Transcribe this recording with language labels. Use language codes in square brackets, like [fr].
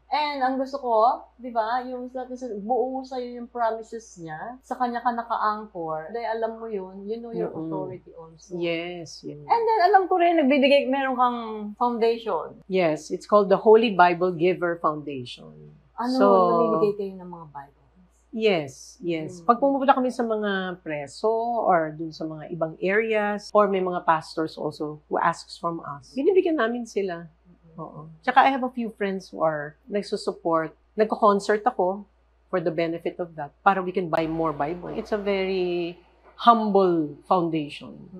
[tl] And ang gusto ko, di ba, yung buo sa'yo yung promises niya, sa kanya ka naka-anchor, dahil alam mo yun, [en] you know your authority also. Yes, yes. [tl] And then alam ko rin, nagbibigay, meron kang foundation. [en] Yes, it's called the Holy Bible Giver Foundation. [tl] Ano, [en] So, [tl] namimigay kayo ng mga Bibles? [en] Yes, yes. [tl] Pag pumupunta kami sa mga preso or dun sa mga ibang areas or [en] may mga pastors also who asks from us, [tl] binibigyan namin sila. Oo. Tsaka [en] I have a few friends who are nagsusupport. [tl] Nagko-concert ako [en] for the benefit of that para we can buy more Bible. It's a very humble foundation.